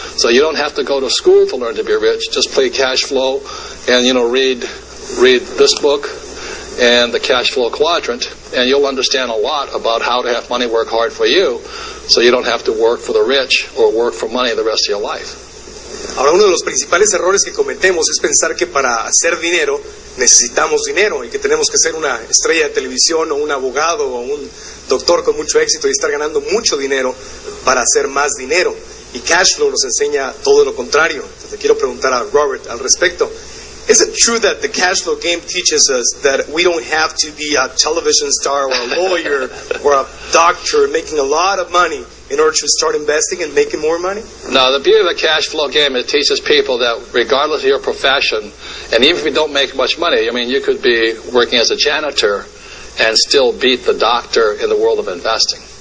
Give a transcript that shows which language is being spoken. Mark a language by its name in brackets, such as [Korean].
[English] So you don't have to go to school to learn to be rich. Just play cash flow and, read this book and the cash flow quadrant, and you'll understand a lot about how to have money work hard for you, so you don't have to work for the rich or work for money the rest of your life. [Spanish] Ahora, uno de los principales errores que cometemos es pensar que para hacer dinero necesitamos dinero y que tenemos que ser una estrella de televisión o un abogado o un doctor con mucho éxito y estar ganando mucho dinero para hacer más dinero. Y cash flow nos enseña todo lo contrario. Entonces, quiero preguntar a Robert al respecto. [English] Is it true that the cash flow game teaches us that we don't have to be a television star or a lawyer or a doctor making a lot of money in order to start investing and making more money? No, the beauty of the cash flow game, it teaches people that regardless of your profession, and even if you don't make much money, I mean, you could be working as a janitor and still beat the doctor in the world of investing.